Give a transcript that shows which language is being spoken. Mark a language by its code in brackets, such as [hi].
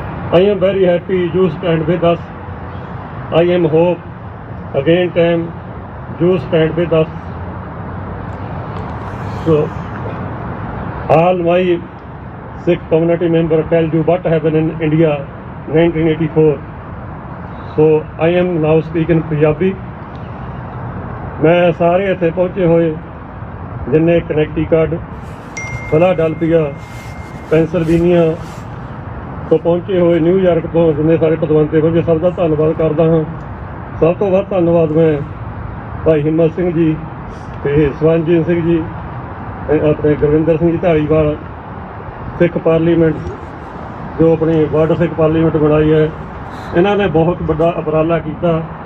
[en] I am very happy you stand with us. I am hope again time you stand with us. So all my Sikh community member tell you what happened in India 1984. So I am now speaking Punjabi. [pa] मैं सारे इत्थे पहुँचे हुए जिन्हें Connecticut, Philadelphia, Pennsylvania, ਤੋਂ ਪਹੁੰਚੇ ਹੋਏ New York ਤੋਂ ਜਿੰਨੇ ਸਾਰੇ ਪਤਵੰਤੇ ਹੋਣਗੇ ਸਭ ਦਾ ਧੰਨਵਾਦ ਕਰਦਾ ਹਾਂ। ਸਭ ਤੋਂ ਵੱਧ ਧੰਨਵਾਦ ਮੈਂ ਭਾਈ ਹਿੰਮਤ ਸਿੰਘ ਜੀ ਅਤੇ ਸਵਰਨਜੀਤ ਸਿੰਘ ਜੀ, ਆਪਣੇ ਗੁਰਵਿੰਦਰ ਸਿੰਘ ਜੀ ਧਾਲੀਵਾਲ, ਸਿੱਖ ਪਾਰਲੀਮੈਂਟ ਜੋ ਆਪਣੀ ਵਰਲਡ ਸਿੱਖ ਪਾਰਲੀਮੈਂਟ ਬਣਾਈ ਹੈ, ਇਹਨਾਂ ਨੇ ਬਹੁਤ ਵੱਡਾ ਉਪਰਾਲਾ ਕੀਤਾ